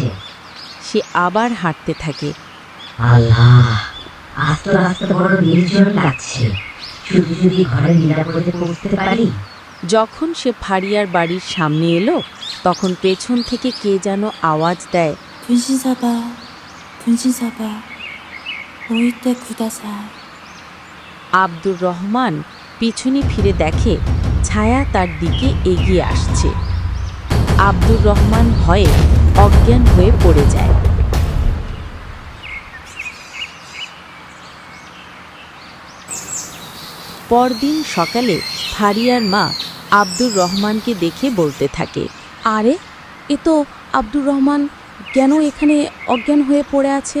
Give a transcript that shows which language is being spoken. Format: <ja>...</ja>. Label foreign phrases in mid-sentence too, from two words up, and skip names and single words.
<bn>সে আবার হাঁটতে থাকে। আল্লাহ, আজ তো রাস্তা বড় নির্জন লাগছে। শুধু যদি ঘরে নিরাপদে পৌঁছতে পারি। যখন সে ফারিয়ার বাড়ির সামনে এলো, তখন পেছন থেকে কে যেন আওয়াজ দেয়,</bn> <ko>분신사바, 분신사바,</ko> <ja>おいでください.</ja> <bn>আব্দুর রহমান পিছনে ফিরে দেখে ছায়া তার দিকে এগিয়ে আসছে। আব্দুর রহমান ভয়ে অজ্ঞান হয়ে পড়ে যায়। পরদিন সকালে ফারিয়ার মা আব্দুর রহমানকে দেখে বলতে থাকে, আরে এ তো আব্দুর রহমান, কেন এখানে অজ্ঞান হয়ে পড়ে আছে?</bn>